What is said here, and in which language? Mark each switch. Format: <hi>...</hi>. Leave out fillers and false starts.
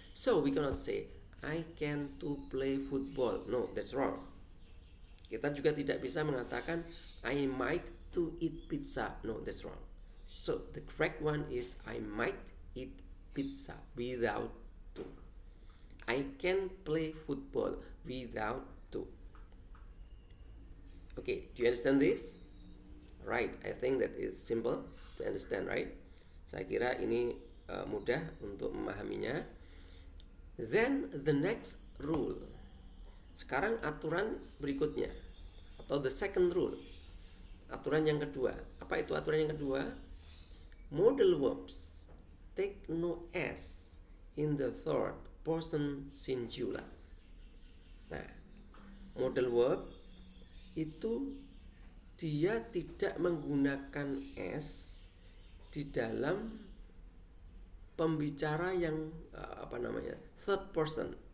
<en>So we cannot say I can to play football. No, that's wrong.</en> <id>Kita juga tidak bisa mengatakan</id> <en>I might to eat pizza. No, that's wrong. So the correct one is I might eat pizza without to. I can play football without to. Okay, do you understand this? Right, I think that is simple to understand, right?</en> <id>Saya kira ini mudah untuk memahaminya.</id> <en>Then the next rule.</en> <id>Sekarang aturan berikutnya, atau</id> <en>the second rule.</en> <id>Aturan yang kedua. Apa itu aturan yang kedua?</id> <en>Modal verbs take no S in the third person singular.</en> <id>Nah, modal verb itu dia tidak menggunakan S di dalam pembicara yang third person.</id>